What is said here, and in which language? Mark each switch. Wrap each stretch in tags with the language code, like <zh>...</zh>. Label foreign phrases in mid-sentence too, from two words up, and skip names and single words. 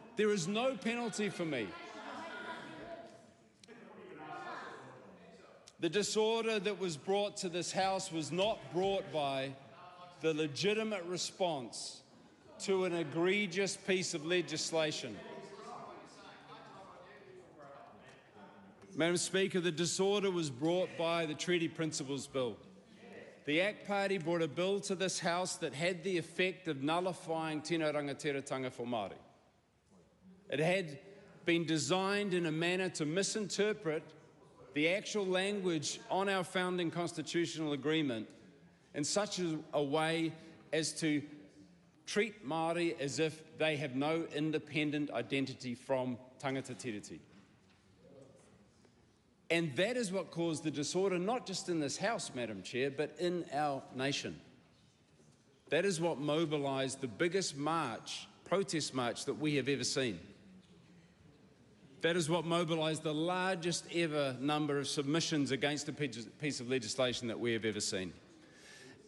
<en>There is no penalty for me. The disorder that was brought to this House was not brought by the legitimate response to an egregious piece of legislation. Madam Speaker, the disorder was brought by the Treaty Principles Bill. The ACT Party brought a bill to this House that had the effect of nullifying</en> <mi>tino rangatiratanga</mi> <en>for Māori. It had been designed in a manner to misinterpret the actual language on our founding constitutional agreement in such a way as to treat Māori as if they have no independent identity from</en> <mi>tangata tiriti.</mi> <en>And that is what caused the disorder, not just in this House, Madam Chair, but in our nation. That is what mobilised the biggest march, protest march that we have ever seen. That is what mobilised the largest ever number of submissions against a piece of legislation that we have ever seen.</en>